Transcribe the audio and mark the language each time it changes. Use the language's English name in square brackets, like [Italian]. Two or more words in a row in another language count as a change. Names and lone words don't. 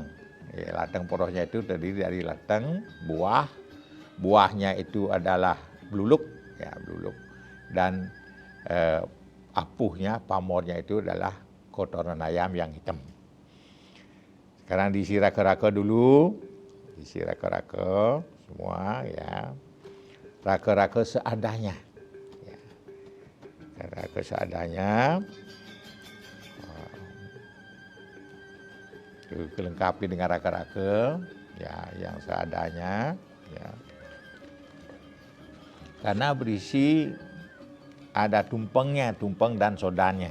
[Indonesian] Lateng porosnya itu terdiri dari lateng, buahnya itu adalah bluluk, ya bluluk, dan apuhnya, pamornya itu adalah kotoran ayam yang hitam. Sekarang diisi raka-raka dulu, diisi raka-raka semua ya, raka-raka seadanya, ya. Raka seadanya. Dilengkapi dengan raka-raka ya yang seadanya ya. Karena berisi ada tumpengnya, tumpeng dan sodanya.